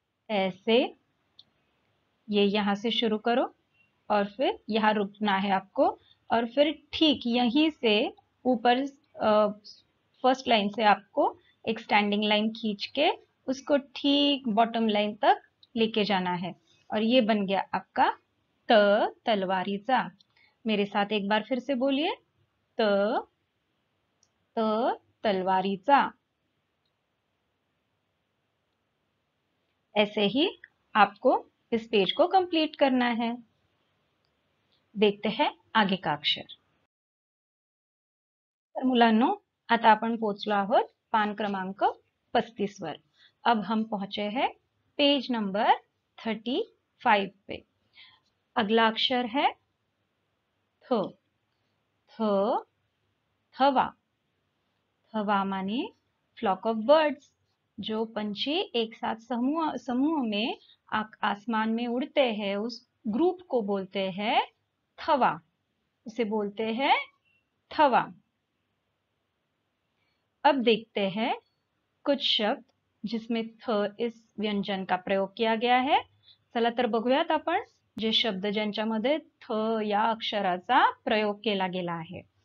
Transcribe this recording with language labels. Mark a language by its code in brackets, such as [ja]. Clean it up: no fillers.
[hi] ऐसे, ये यहां से शुरू करो और फिर यहाँ रुकना है आपको, और फिर ठीक यहीं से ऊपर फर्स्ट लाइन से आपको एक स्टैंडिंग लाइन खींच के उसको ठीक बॉटम लाइन तक लेके जाना है, और ये बन गया आपका त तलवारीचा। मेरे साथ एक बार फिर से बोलिए, त त तलवारीचा। ऐसे ही आपको इस पेज को कंप्लीट करना है। देखते हैं आगे का अक्षर। [mr] तर मुलांनो, आता आपण पोहोचलो आहोत पान क्रमांक 35 वर। [hi] अब हम पहुंचे हैं पेज नंबर 35 पे। अगला अक्षर है थ। थ थवा। थवा माने [en] flock of birds, [hi] जो पंछी एक साथ समूह समूह में आसमान में उड़ते हैं, उस ग्रुप को बोलते हैं थवा। उसे बोलते हैं थवा। अब देखते हैं कुछ शब्द जिसमें थ इस व्यंजन का प्रयोग किया गया है। [mr] चला तर बघूयात आपण जे शब्द ज्यांच्यामध्ये थ या अक्षराचा प्रयोग केला गेला आहे।